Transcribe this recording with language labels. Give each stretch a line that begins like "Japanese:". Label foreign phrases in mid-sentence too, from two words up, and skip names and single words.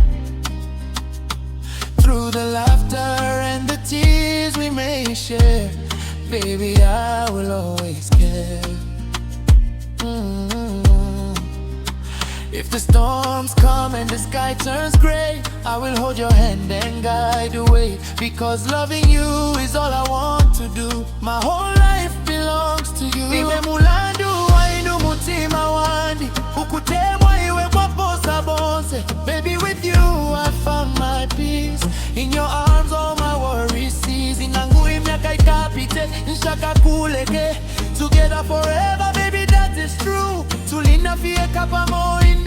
English: Through the laughter and the tears we may share, baby, I will always care. If the storms come and the sky turns gray, I will hold your hand and guide the way. Because loving you is all I want to do. My whole life belongs to you.
Bemba: Niwe mulandu wainu mutima wandi. Ukutemwa iwe waposa bonse.
English: Baby, with you I found my peace. In your arms all my worries cease.
Bemba: Inangu imyaka ikapite, nshaka kuleke.
English: Together forever, baby, that is true.
Bemba: Tulina fieka pamoja.